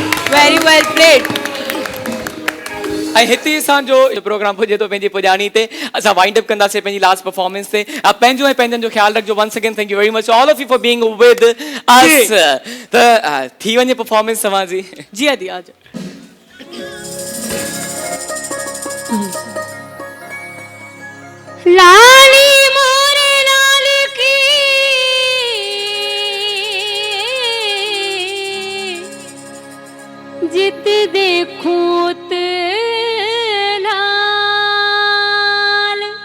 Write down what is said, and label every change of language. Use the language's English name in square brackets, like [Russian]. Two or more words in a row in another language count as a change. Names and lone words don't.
[English] very well played [Sindhi] ऐं हिते असांजो प्रोग्राम पुॼे थो पंहिंजी पुॼाणी ते असां [English] wind up [Sindhi] कंदासीं पंहिंजी [English] last performance [Sindhi] ते पंहिंजो ऐं पंहिंजनि जो ख़्यालु रखिजो [English] once again thank you very much all of you for being with us [Sindhi] त थी वञे परफॉर्मेंस तव्हांजी जी आदि आज [Hindi] लाली मोरे लाल की जित देखूं ते लाल